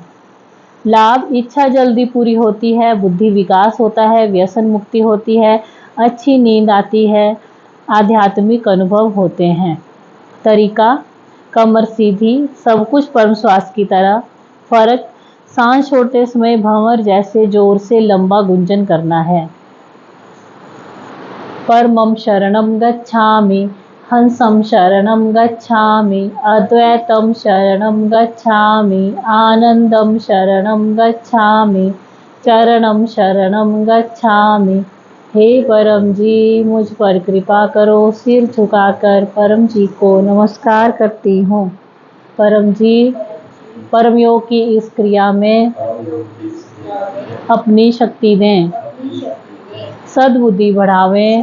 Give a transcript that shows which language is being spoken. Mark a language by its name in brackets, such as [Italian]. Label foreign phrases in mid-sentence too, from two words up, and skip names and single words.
[Hindi] लाभ, इच्छा जल्दी पूरी होती है, बुद्धि विकास होता है, व्यसन मुक्ति होती है, अच्छी नींद आती है, आध्यात्मिक अनुभव होते हैं। तरीका, कमर सीधी, सब कुछ परम श्वास की तरह। फर्क, सांस छोड़ते समय भंवर जैसे जोर से लंबा गुंजन करना है। [Pali] परमं शरणं गच्छामि, हंसं शरणं गच्छामि, अद्वैतं शरणं गच्छामि, आनंदं शरणं गच्छामि, चरणं शरणं गच्छामि। [Hindi] हे परम जी, मुझ पर कृपा करो। सिर झुकाकर परम जी को नमस्कार करती हूँ। परम जी, परम योग की इस क्रिया में अपनी शक्ति दें, सद्बुद्धि बढ़ावें।